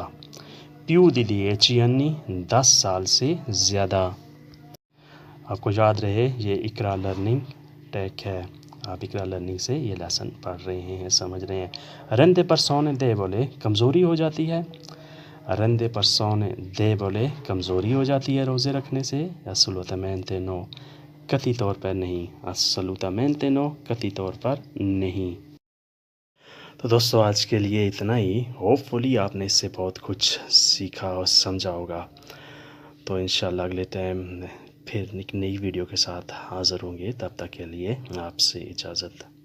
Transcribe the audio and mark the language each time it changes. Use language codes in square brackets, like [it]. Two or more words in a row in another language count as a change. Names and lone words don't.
[it] Più di 10 anni, [ur] 10 سال سے زیادہ۔ آپ کو یاد رہے یہ اقرا لرننگ ٹیک ہے، آپ اقرا لرننگ سے یہ لیسن پڑھ رہے ہیں، سمجھ رہے ہیں۔ [it] rende persone deboli, [ur] کمزوری ہو جاتی ہے۔ [it] rende persone deboli, [ur] کمزوری ہو جاتی ہے روزے رکھنے سے۔ [it] assolutamente no، [ur] قطعی طور پر نہیں۔ [it] assolutamente no، [ur] قطعی طور پر نہیں۔ تو دوستو آج کے لیے اتنا ہی، ہوپ فلی آپ نے اس سے بہت کچھ سیکھا اور سمجھا ہوگا۔ تو انشاءاللہ اگلے ٹائم پھر ایک نئی ویڈیو کے ساتھ حاضر ہوں گے، تب تک کے لیے آپ سے اجازت۔